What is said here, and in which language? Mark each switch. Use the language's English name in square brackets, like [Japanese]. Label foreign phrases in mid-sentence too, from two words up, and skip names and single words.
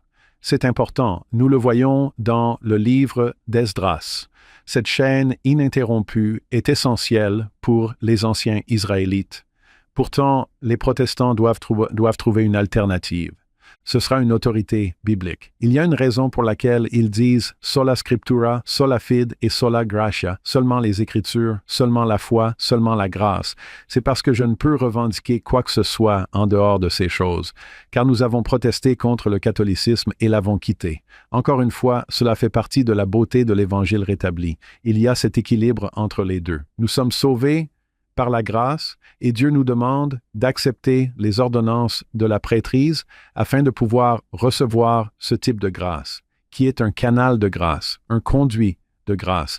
[French] C'est important, nous le voyons dans le livre d'Esdras. Cette chaîne ininterrompue est essentielle pour les anciens Israélites. Pourtant, les protestants doivent trouver une alternative. Ce sera une autorité biblique. Il y a une raison pour laquelle ils disent « [Latin] sola scriptura, sola fide et sola gratia », [French] seulement les Écritures, seulement la foi, seulement la grâce. C'est parce que je ne peux revendiquer quoi que ce soit en dehors de ces choses, car nous avons protesté contre le catholicisme et l'avons quitté. Encore une fois, cela fait partie de la beauté de l'Évangile rétabli. Il y a cet équilibre entre les deux. Nous sommes sauvés par la grâce, et Dieu nous demande d'accepter les ordonnances de la prêtrise afin de pouvoir recevoir ce type de grâce, qui est un canal de grâce, un conduit de grâce.